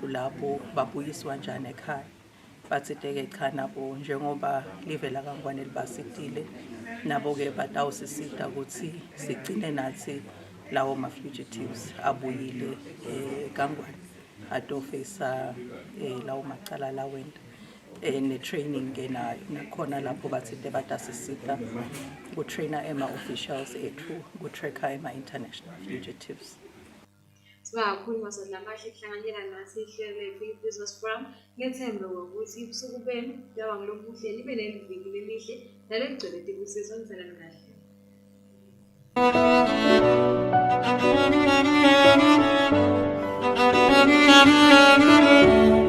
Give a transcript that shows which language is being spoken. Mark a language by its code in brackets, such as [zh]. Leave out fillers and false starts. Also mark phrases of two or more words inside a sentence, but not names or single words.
[ss] labo babuyiswa njani ekhaya bathiteke cha nabo njengoba live la kaNgwane libasitile nabo ke batawusisita ukuthi sigcine nathi lawo ma-fugitives abuyile kaNgwane atofesa lawo macala lawenda ne-training ke nakhona lapho bathinte batasisita ku-trainer ema-officials ethu ku-tracker ema- [en] international fugitives. [ss] Kakhulu masodla amahle kuhlanganyela nathi ihlelo le-Free Business Forum ngethemba ukuthi ubusuku benu lawa ngilokhu kuhle libe neliviki lemihle nalegcwele tikusizo ngizalana kahle.